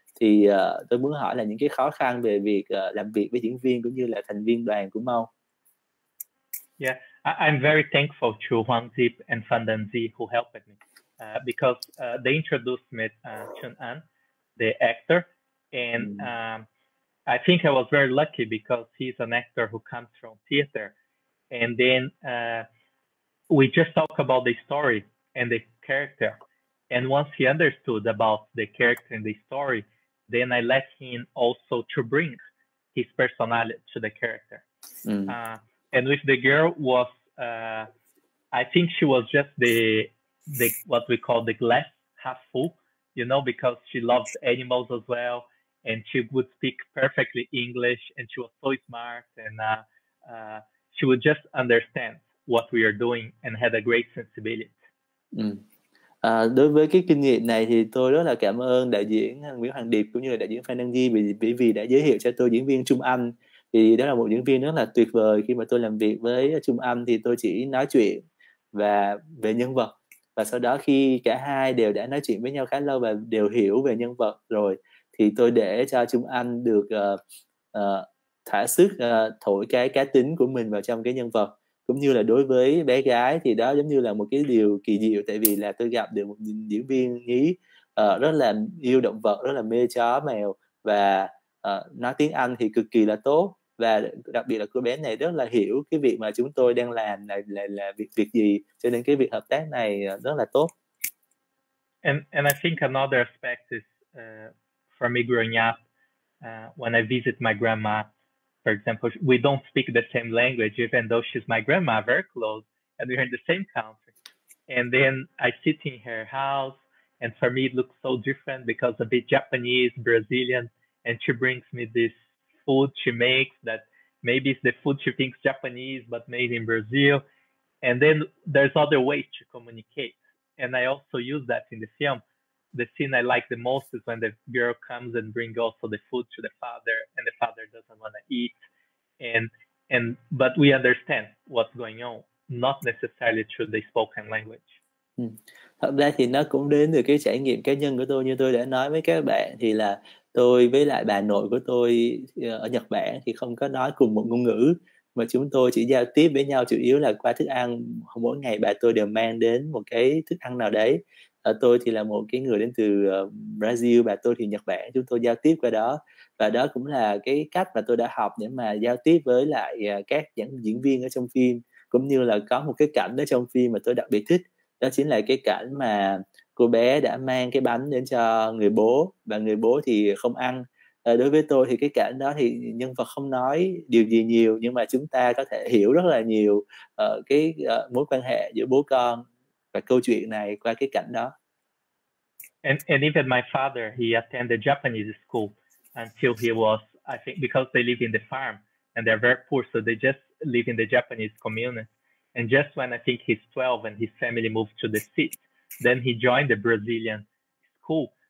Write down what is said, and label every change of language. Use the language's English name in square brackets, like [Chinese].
[Vietnamese] Thì tôi muốn hỏi là những cái khó khăn về việc làm việc với diễn viên cũng như là thành viên đoàn của Mau. [English] Yeah, I'm very thankful to Hoàng Diệp and Phan Đan Di who helped me because they introduced me to An, the actor, and I think I was very lucky because he's an actor who comes from theater, and then we just talk about the story and the character, and once he understood about the character and the story, then I let him also to bring his personality to the character. And with the girl was, I think she was just the what we call the glass half full, you know, because she loves animals as well, and she would speak perfectly English, and she was so smart, and she would just understand what we are doing and had a great sensibility. [Vietnamese] Đối với cái kinh nghiệm này thì tôi rất là cảm ơn đạo diễn Nguyễn Hoàng Điệp cũng như là đạo diễn Phan Đăng Di vì đã giới thiệu cho tôi diễn viên Trung Anh. Thì đó là một diễn viên rất là tuyệt vời. Khi mà tôi làm việc với Trung Anh thì tôi chỉ nói chuyện và về nhân vật, và sau đó khi cả hai đều đã nói chuyện với nhau khá lâu và đều hiểu về nhân vật rồi thì tôi để cho Trung Anh được thỏa sức thổi cái cá tính của mình vào trong cái nhân vật. Cũng như là đối với bé gái thì đó giống như là một cái điều kỳ diệu, tại vì là tôi gặp được một diễn viên nhí rất là yêu động vật, rất là mê chó mèo và nói tiếng Anh thì cực kỳ là tốt, và đặc biệt là cô bé này rất là hiểu cái việc mà chúng tôi đang làm là việc gì, cho nên cái việc hợp tác này rất là tốt. [English] And I think another aspect is for me growing up when I visit my grandma. For example, we don't speak the same language, even though she's my grandma, very close, and we're in the same country. And then I sit in her house, and for me it looks so different because a bit Japanese, Brazilian, and she brings me this food she makes that maybe it's the food she thinks Japanese, but made in Brazil. And then there's other ways to communicate. And I also use that in the film. The scene I like the most is when the girl comes and brings also the food to the father, and the father doesn't want to eat, but we understand what's going on, not necessarily through the spoken language. [Vietnamese] Thật ra thì nó cũng đến từ cái trải nghiệm cá nhân của tôi, như tôi đã nói với các bạn thì là tôi với lại bà nội của tôi ở Nhật Bản thì không có nói cùng một ngôn ngữ, mà chúng tôi chỉ giao tiếp với nhau chủ yếu là qua thức ăn. Mỗi ngày bà tôi đều mang đến một cái thức ăn nào đấy. Tôi thì là một cái người đến từ Brazil, bà tôi thì Nhật Bản, chúng tôi giao tiếp qua đó. Và đó cũng là cái cách mà tôi đã học để mà giao tiếp với lại các diễn viên ở trong phim. Cũng như là có một cái cảnh ở trong phim mà tôi đặc biệt thích, đó chính là cái cảnh mà cô bé đã mang cái bánh đến cho người bố và người bố thì không ăn. Đối với tôi thì cái cảnh đó thì nhân vật không nói điều gì nhiều, nhưng mà chúng ta có thể hiểu rất là nhiều mối quan hệ giữa bố con và câu chuyện này qua cái cảnh đó. [English] And even my father, he attended Japanese school until he was, I think, because they live in the farm and they're very poor, so they just live in the Japanese community. And just when I think he's 12 and his family moved to the city, then he joined the Brazilian school.